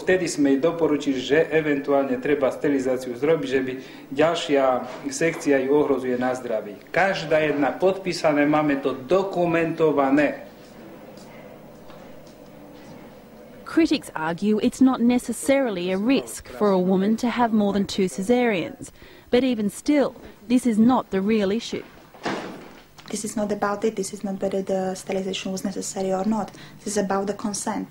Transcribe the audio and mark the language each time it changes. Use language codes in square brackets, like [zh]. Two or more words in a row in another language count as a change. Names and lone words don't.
[sk] Vtedy sme jej doporučili, že eventuálne treba sterilizáciu zrobiť, že by ďalšia sekcia ju ohrozuje na zdraví. Každá jedna podpísané, máme to dokumentované. [en] Critics argue it's not necessarily a risk for a woman to have more than 2 caesareans. But even still, this is not the real issue. This is not about it. This is not whether the sterilization was necessary or not. This is about the consent.